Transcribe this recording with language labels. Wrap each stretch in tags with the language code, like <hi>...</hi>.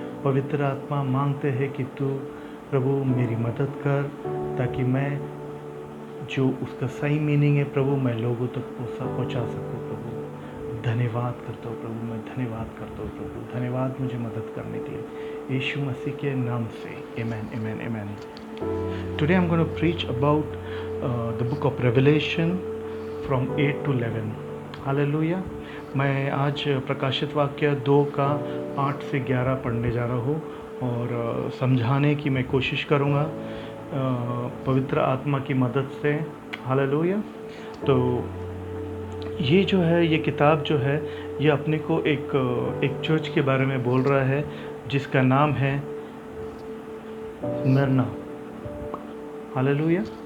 <hi>पवित्र आत्मा मांगते हैं कि तू प्रभु मेरी मदद कर ताकि मैं जो उसका सही मीनिंग है प्रभु मैं लोगों तक पहुंचा सकूं। प्रभु धन्यवाद करता हूँ प्रभु। मैं धन्यवाद करता हूँ प्रभु। धन्यवाद मुझे मदद करने के लिए यीशु मसीह के नाम से।</hi> <en>Amen, amen, amen. Today I'm going to preach about the book of Revelation from 8 to 11.</en> <hi>Hallelujah. मैं आज प्रकाशित वाक्य 2 का 8 से 11 पढ़ने जा रहा हूँ और समझाने की मैं कोशिश करूँगा पवित्र आत्मा की मदद से। हालेलुया। तो ये जो है ये किताब जो है ये अपने को एक चर्च के बारे में बोल रहा है जिसका नाम है स्मिरना। हालेलुया।</hi>